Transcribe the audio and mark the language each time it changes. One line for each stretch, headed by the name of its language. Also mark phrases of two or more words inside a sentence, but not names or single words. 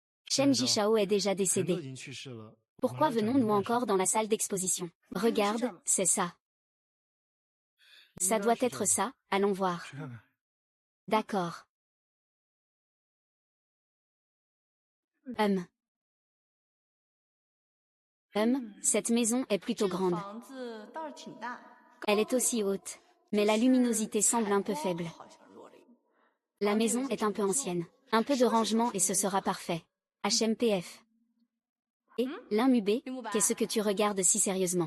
French: Chen Jishao est déjà
Chinese: 人都已
French: décédé.
Chinese: 经去世了，
French: Pourquoi
Chinese: 我还要展
French: venons-nous
Chinese: 明白什么？
French: encore dans la salle d'exposition? Regarde, c'est ça.
Chinese: 应
French: Ça
Chinese: 该
French: doit
Chinese: 是这
French: être
Chinese: 样的
French: ça, allons voir.
Chinese: 去看看。
French: D'accord. Cette maison est plutôt
Chinese: 这个
French: grande.
Chinese: 房子倒是挺大，
French: Elle est aussi haute. Mais la luminosité semble un peu faible.
Chinese: 好像弱了一点。
French: La maison est un peu ancienne. Un peu de rangement et ce sera parfait. HMPF. Et, Linmubé, qu'est-ce que tu regardes si sérieusement?